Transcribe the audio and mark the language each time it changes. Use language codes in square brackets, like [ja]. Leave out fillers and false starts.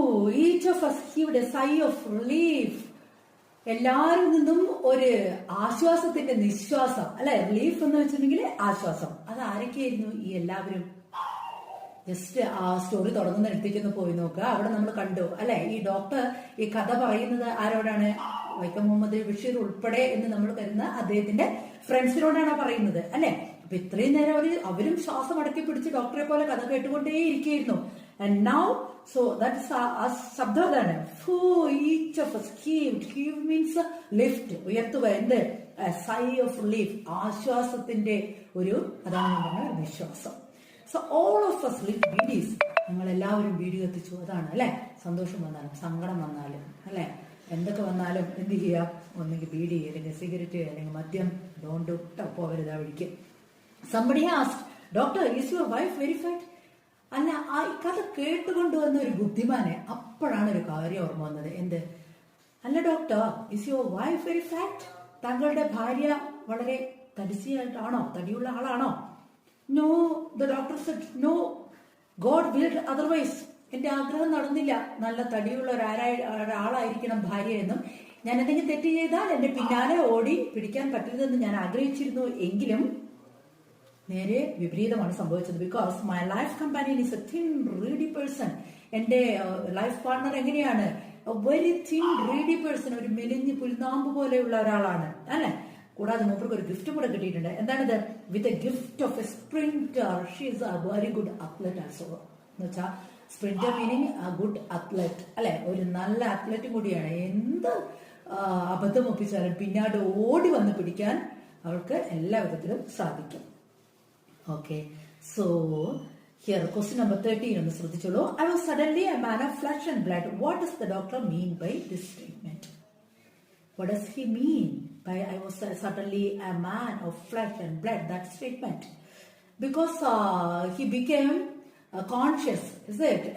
[en] Each of us heaved a sigh of relief. [ml] എല്ലാരിൽ നിന്നും ഒരു ആശ്വാസത്തിന്റെ നിശ്വാസം അല്ലെ. റിലീഫ് എന്ന് വെച്ചിട്ടുണ്ടെങ്കിൽ ആശ്വാസം. അത് ആരൊക്കെയായിരുന്നു ഈ എല്ലാവരും? ജസ്റ്റ് ആ സ്റ്റോറി തുടങ്ങുന്നിടത്തേക്ക് പോയി നോക്കുക. അവിടെ നമ്മൾ കണ്ടു അല്ലെ, ഈ ഡോക്ടർ ഈ കഥ പറയുന്നത് ആരോടാണ്? വൈക്കം മുഹമ്മദ് ബഷീർ ഉൾപ്പെടെ എന്ന് നമ്മൾ കരുതുന്ന അദ്ദേഹത്തിന്റെ ഫ്രണ്ട്സിനോടാണ് പറയുന്നത് അല്ലെ. അപ്പൊ ഇത്രയും നേരം അവരും ശ്വാസം അടക്കി പിടിച്ച് ഡോക്ടറെ പോലെ കഥ കേട്ടുകൊണ്ടേ ഇരിക്കുകയായിരുന്നു. [en] And now, so that's a [ml] ശബ്ദം അതാണ്. [en] Each of us heaved. Heave means lift. [ml] ഉയർത്തുക. എന്ത്? [en] A sigh of relief. [ml] ആശ്വാസത്തിന്റെ ഒരു അതാണ് ഞാൻ പറഞ്ഞ വിശ്വാസം. [en] So all of us lit BDs. [ml] നിങ്ങൾ എല്ലാവരും ബീഡി കത്തിച്ചു. അതാണ് അല്ലെ. സന്തോഷം വന്നാലും സങ്കടം വന്നാലും അല്ലെ, എന്തൊക്കെ വന്നാലും എന്ത് ചെയ്യുക? ഒന്നെങ്കിൽ ബീഡി അല്ലെങ്കിൽ സിഗരറ്റ് അല്ലെങ്കിൽ മദ്യം ഡോണ്ട് പോകരുത് വഴിക്ക്. [en] Somebody asked, Doctor, is your wife very fat? [ml] അല്ല, ആ കഥ കേട്ടുകൊണ്ടുവന്ന ഒരു ബുദ്ധിമാനെ അപ്പോഴാണ് ഒരു കാര്യം ഓർമ്മ വന്നത്. എന്ത്? അല്ല doctor, [en] Is your wife very fat? [ml] താങ്കളുടെ ഭാര്യ വളരെ തടിച്ചിയായിട്ടാണോ, തടിയുള്ള ആളാണോ? [en] No, the doctor said no, god willed otherwise. [ml] എന്റെ ആഗ്രഹം നടന്നില്ല, നല്ല തടിയുള്ള ഒരാളായിരിക്കണം ഭാര്യ എന്നും. ഞാൻ എന്തെങ്കിലും തെറ്റ് ചെയ്താൽ എന്റെ പിന്നാലെ ഓടി പിടിക്കാൻ പറ്റരുതെന്ന് ഞാൻ ആഗ്രഹിച്ചിരുന്നു. എങ്കിലും നേരെ വിപരീതമാണ് സംഭവിച്ചത്. [en] Because my life companion is a thin reedy person. [ml] എന്റെ ലൈഫ് പാർട്ണർ എങ്ങനെയാണ്? [en] very thin reedy person, [ml] ഒരു മെലിഞ്ഞ് പുൽനാമ്പ് പോലെയുള്ള ഒരാളാണ് അല്ലെ. കൂടാതെ മൂപ്പർക്ക് ഒരു ഗിഫ്റ്റ് കൂടെ കിട്ടിയിട്ടുണ്ട്. എന്താണിത്? [en] With a gift of a sprinter. She is a very good athlete also. [ml] എന്ന് വെച്ചാൽ [en] sprinter meaning good athlete [ml] അല്ലെ, ഒരു നല്ല അത്ലറ്റും കൂടിയാണ്. എന്ത് അബദ്ധം ഒപ്പിച്ചാലും പിന്നാട് ഓടി വന്ന് പിടിക്കാൻ അവൾക്ക് എല്ലാ വിധത്തിലും സാധിക്കും. [en] Okay, so here question number 13 on the [ml] ശ്രദ്ധിച്ചോളൂ. [en] I was suddenly a man of flesh and blood. What does the doctor mean by this statement? What does he mean by I was suddenly a man of flesh and blood? That statement, because he became conscious, is it?